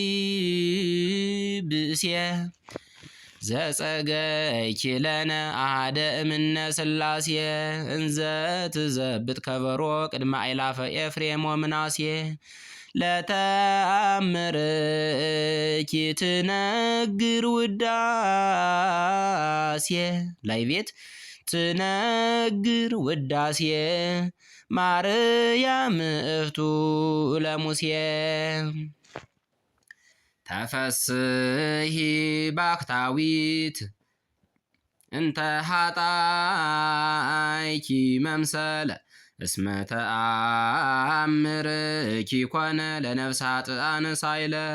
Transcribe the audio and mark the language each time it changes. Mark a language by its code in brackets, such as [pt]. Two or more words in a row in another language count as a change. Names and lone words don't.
[gez] ብእሴ ዘጸገይኪ ለነ አሐደ እምነ ሥላሴ እንዘ ትዘብጥ ከበሮ ቅድመ አእላፈ ኤፍሬም ወምናሴ ለተአምርኪ ትነግር ውዳሴ [am] ላይ ቤት [gez] ትነግር ውዳሴ ማርያም እህቱ ለሙሴ ተፈስሒ ባክታዊት እንተ ኃጣይኪ መምሰለ እስመ ተአምርኪ ኮነ ለነፍሳት አንሳይለ